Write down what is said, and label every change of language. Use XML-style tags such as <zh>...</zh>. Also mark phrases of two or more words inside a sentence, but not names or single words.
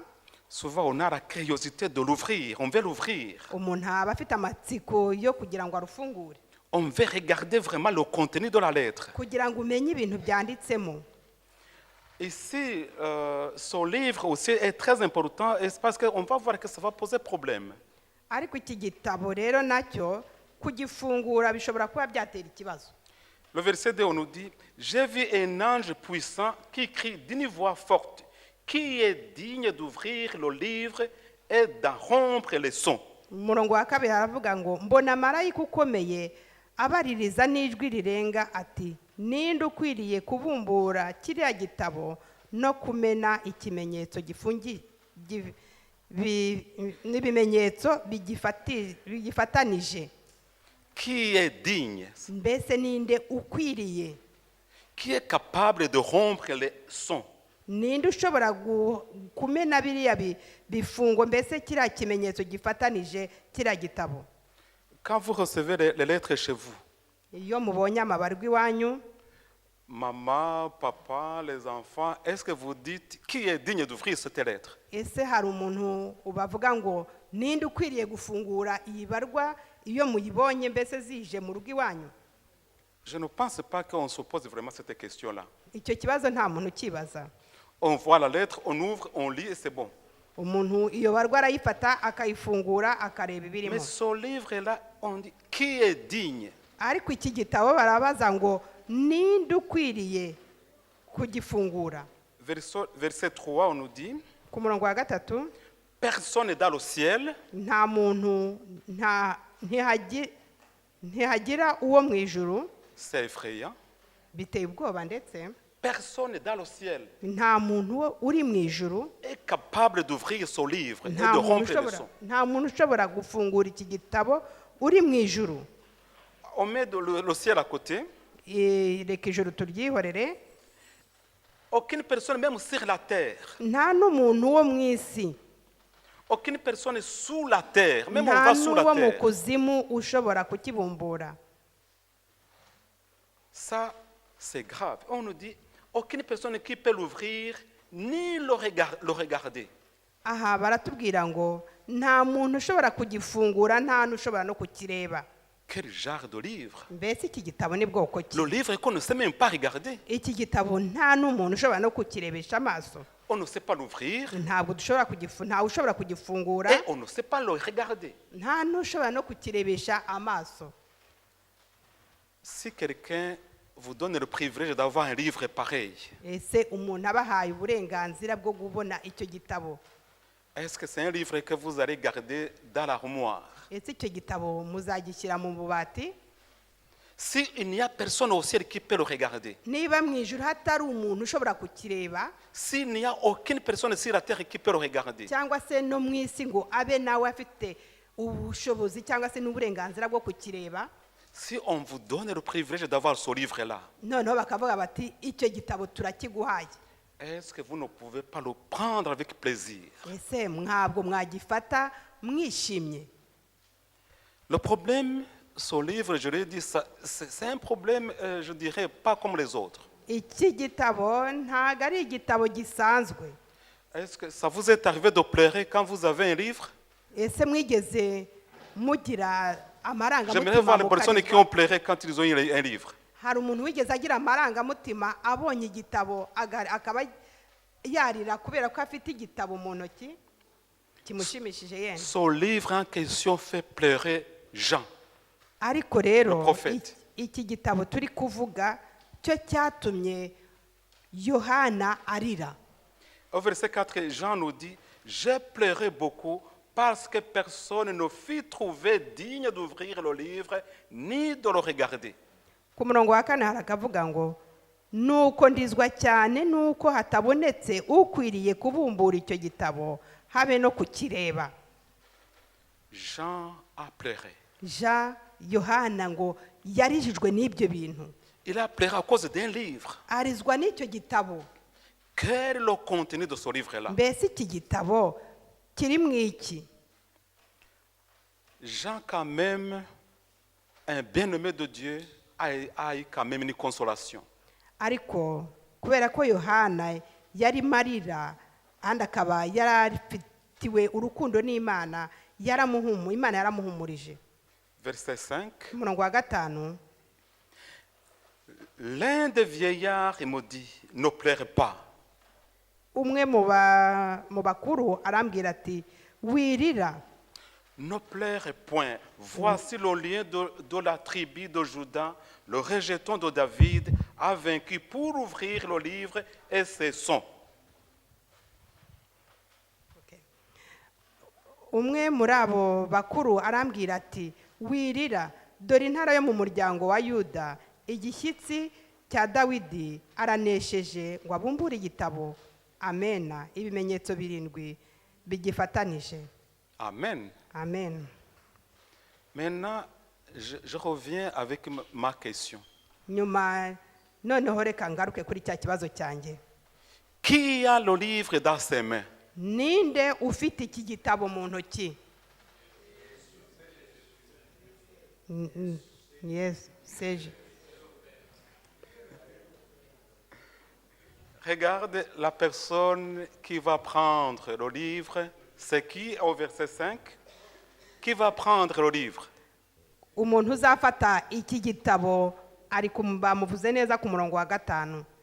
<fr>souvent on a la curiosité de l'ouvrir, on veut l'ouvrir.</fr> <rw>umuntu aba afite amatsiko yo kugira ngo arufungure,</rw> <fr>On veut regarder vraiment le contenu de la lettre.</fr> <rw>kugira ngo umenye ibintu byanditsemo.</rw> <fr>Ici, ce livre aussi est très important parce qu'on va voir que ça va poser problème.</fr> <rw>ariko iki gitabo rero nacyo kugifungura bishobora kuba byatera ikibazo.</rw> <fr>Le verset 2, on nous dit, j'ai vu un ange puissant qui crie d'une voix forte, qui est digne d'ouvrir le livre et d'en rompre les sons.</fr> <rw>umurongo wa 2 haravuga ngo mbona marayika ukomeye abaririza n'ijwi rirenga ati ninde ukwiriye kubumbura kiriya gitabo no kumena ikimenyetso n'ibimenyetso bigifatanije.</rw> <fr>Qui est digne,</fr> <rw>mbese ninde ukwiriye,</rw> <fr>qui est capable de rompre les sons.</fr> <rw>ninde ushobora kumena biriya bifungo, mbese kiriya kimenyetso gifatanije kiriya gitabo.</rw> <fr>Quand vous recevez les lettres chez vous,</fr> <rw>iyo mubonye amabarwa iwanyu,</rw> <fr>maman, papa, les enfants, est-ce que vous dites qui est digne d'ouvrir cette lettre?</fr> <rw>ese hari umuntu ubavuga ngo ninde ukwiriye gufungura iyi barwa iyo muyibonye mbese zije mu rugo iwanyu?</rw> <fr>Je ne pense pas qu'on se pose vraiment cette question-là.</fr> <rw>icyo kibazo nta muntu ukibaza.</rw> <fr>On voit la lettre, on ouvre, on lit et c'est bon.</fr> <rw>umuntu iyo barwa arayifata akayifungura akareba ibirimo.</rw> <fr>Mais ce livre-là, on dit qui est digne.</fr> <rw>ariko iki gitabo barabaza ngo ninde ukwiriye kugifungura?</rw> <fr>Verset 3, on nous dit,</fr> <rw>ku murongo wa 3,</rw> <fr>Personne n'est dans le ciel,</fr> <rw>nta muntu ntihagira uwo mu ijuru.</rw> <fr>c'est effrayant.</fr> <rw>Biteye ubwoba ndetse</rw> <fr>Personne n'est dans le ciel</fr> <rw>nta muntu uri mu ijuru,</rw> <fr>est capable d'ouvrir son livre et de</fr> <rw>nta muntu</rw> <fr>rompre le</fr> <rw>ushobora</rw> <fr>son.</fr> <rw>nta muntu ushobora gufungura iki gitabo uri mu ijuru.</rw> <fr>On met le ciel à côté.</fr> <rw>Reka ijuru turyihorere.</rw> <fr>Aucune personne, même sur la terre,</fr> <rw>Nta n'umuntu wo mu isi,</rw> <fr>aucune personne est sous la terre, même on</fr> <rw>nta</rw> <fr>va sous la</fr> <rw>n'uwo mu</rw> <fr>terre.</fr> <rw>kuzimu ushobora kukibumbura.</rw> <fr>Ça, c'est grave. On nous dit, aucune personne qui peut l'ouvrir ni le regarder.</fr> <rw>Aha baratubwira ngo nta muntu ushobora kugifungura, nta n'ushobora no kukireba.</rw> <fr>Quel genre de livre?</fr> <rw>Mbese iki gitabo ni bwoko ki?</rw> <fr>Le livre qu'on ne sait même pas regarder.</fr> <rw>Iki gitabo nta n'umuntu ushobora no kukirebesha amaso.</rw> <fr>On ne sait pas l'ouvrir</fr> <rw>Ntabwo dushobora ntawe ushobora kugifungura,</rw> <fr>et on ne sait pas le regarder.</fr> <rw>nta n'ushobora no kukirebesha amaso.</rw> <fr>Si quelqu'un vous donne le privilège d'avoir un livre pareil,</fr> <rw>Ese umuntu abahaye uburenganzira bwo kubona icyo gitabo,</rw> <fr>est-ce que c'est un livre que vous allez garder dans l'armoire?</fr> <rw>ese icyo gitabo muzagishyira mu bubati?</rw> <fr>S'il n'y a personne au ciel qui peut le regarder,</fr> <rw>Niba mu ijuru hatari umuntu ushobora kukireba,</rw> <fr>s'il n'y a aucune personne sur la terre qui peut le regarder,</fr> <rw>cyangwa se no mu isi ngo abe nawe afite ubushobozi cyangwa se n'uburenganzira bwo kukireba,</rw> <fr>si on vous donne le privilège d'avoir ce livre-là,</fr> <rw>noneho bakavuga bati icyo gitabo turakiguhaye,</rw> <fr>est-ce que vous ne pouvez pas le prendre avec plaisir?</fr> <rw>ese ntabwo mwagifata mwishimye?</rw> <fr>Le problème, ce livre, je l'ai dit, c'est un problème, je dirais, pas comme les autres.</fr> <rw>Iki gitabo ntabwo ari igitabo gisanzwe.</rw> <fr>Est-ce que ça vous est arrivé de pleurer quand vous avez un livre?</fr> <rw>Ese mwigeze mugira</rw> <fr>J'aimerais voir</fr> <rw>amarangamutima</rw> <fr>les personnes qui</fr> <rw>mukarirwa?</rw> <fr>ont pleuré quand ils ont eu un livre.</fr> <rw>Hari umuntu wigeze agira amarangamutima abonye igitabo akaba yarira kubera ko afite igitabo mu ntoki kimushimishije yenda?</rw> <fr>Ce livre en question fait pleurer Jean.</fr> <rw>Ariko rero</rw> <fr>Le prophète.</fr> <rw>iki gitabo turi kuvuga cyo cyatumye Yohana arira.</rw> <fr>Au verset 4, Jean nous dit, j'ai pleuré beaucoup parce que personne ne fut trouvé digne d'ouvrir le livre ni de le regarder.</fr> <rw>Ku murongo wa 4 harakavuga ngo nuko ndizwa cyane nuko hatabonetse ukwiriye kubumbura icyo gitabo habe no kukireba.</rw> <fr>Jean a pleuré.</fr> <rw>Yohana ngo yarijijwe n'ibyo bintu.</rw> <fr>Il a pleuré à cause d'un livre.</fr> <rw>Arizwa n'icyo gitabo.</rw> <fr>Quel est le contenu de ce livre-là?</fr> <rw>Mbese iki gitabo kiri mu iki?</rw> <fr>Jean, quand même, un bien-aimé de Dieu, a eu quand même une consolation.</fr> <rw>Ariko kubera ko Yohana yari marira kandi akaba yarafitiwe urukundo n'Imana, Imana yaramuhumurije.</rw> <fr>Verset 5.</fr> <rw>Umurongo wa 5,</rw> <fr>l'un des vieillards me dit, ne pleure pas.</fr> <rw>umwe mu bakuru arambwira ati wirira.</rw> <fr>Ne pleure point. Voici le lion de la tribu de Juda, le rejeton de David, a vaincu pour ouvrir le livre et ses sons.</fr> <rw>Umwe muri abo bakuru arambwira ati wirira, dore intara yo mu muryango wa Yuda, igishyitsi cya Dawidi aranesheje ngo abumbure igitabo. Amena. Ibimenyetso 7 bigifatanije. Amen. Amen.</rw> <fr>Maintenant, je reviens avec ma question.</fr> <rw>Nyuma noneho reka ngaruke kuri cya kibazo cyanjye.</rw> <fr>Qui a le livre dans ses mains?</fr> <rw>Ninde ufite iki gitabo mu ntoki?</rw> <fr>Yes, c'est. Regarde la personne qui va prendre le livre. C'est qui au verset 5? Qui va prendre le livre?</fr> <rw>Umuntu uzafata iki gitabo ari bamuvuze neza ku murongo wa 5.</rw>